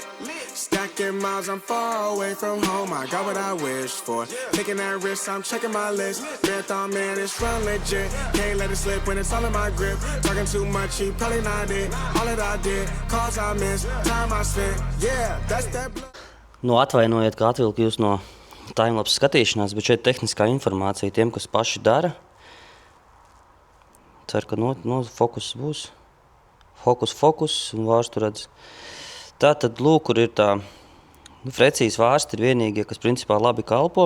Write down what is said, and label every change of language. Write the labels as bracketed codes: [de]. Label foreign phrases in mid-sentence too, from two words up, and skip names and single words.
[en] Stacking miles, I'm far away from home, I got what I wished for. Taking that risk, I'm checking my list. Marathon man, it's run legit. Can't let it slip when it's all in my grip. Talking too much, he probably not it. All that I did, calls I missed, time I spent. Yeah, that's that blood. [lv] Nu, atvainojiet, ka atvilku jūs no timelapse skatīšanās, bet šeit tehniskā informācija tiem, kas paši dara. Ceru, ka fokus būs. Fokus, un vārstu redz. Tātad, lūk, kur ir tā frecijas vārsti ir vienīgie, kas principā labi kalpo.